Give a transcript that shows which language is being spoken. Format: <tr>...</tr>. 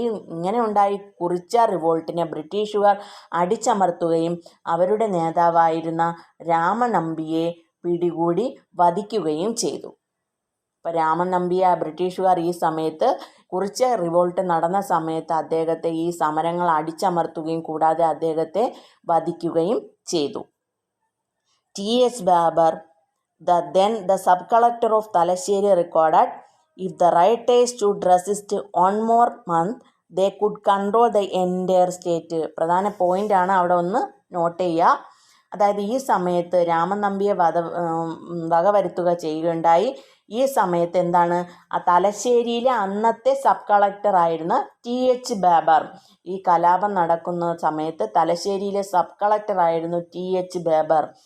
<ml>ഇങ്ങനെ ഉണ്ടായി കുറിച്ച റിവോൾട്ടിനെ ബ്രിട്ടീഷുകാർ അടിച്ചമർത്തുകയും അവരുടെ നേതാവായിരുന്ന രാമനമ്പിയെ പിടികൂടി വധിക്കുകയും ചെയ്തു. അപ്പോൾ രാമൻ നമ്പിയെ ബ്രിട്ടീഷുകാർ ഈ സമയത്ത്, കുറിച്ച റിവോൾട്ട് നടന്ന സമയത്ത് അദ്ദേഹത്തെ, ഈ സമരങ്ങൾ അടിച്ചമർത്തുകയും കൂടാതെ അദ്ദേഹത്തെ വധിക്കുകയും ചെയ്തു.</ml> <en>T.H. Babar, the sub-collector of Talasheri, recorded, if the rioters should resist one more month, they could control the entire state.</en> <ml>പ്രധാന പോയിൻ്റാണ്, അവിടെ ഒന്ന് നോട്ട് ചെയ്യുക. അതായത് ഈ സമയത്ത് രാമൻ നമ്പിയെ വകവരുത്തുക ചെയ്യുകയുണ്ടായി. ഈ സമയത്ത് എന്താണ്, ആ തലശ്ശേരിയിലെ അന്നത്തെ സബ് കളക്ടർ ആയിരുന്ന T.H. ബാബർ, ഈ കലാപം നടക്കുന്ന സമയത്ത് തലശ്ശേരിയിലെ സബ് കളക്ടർ ആയിരുന്നു T.H. ബാബർ.</ml>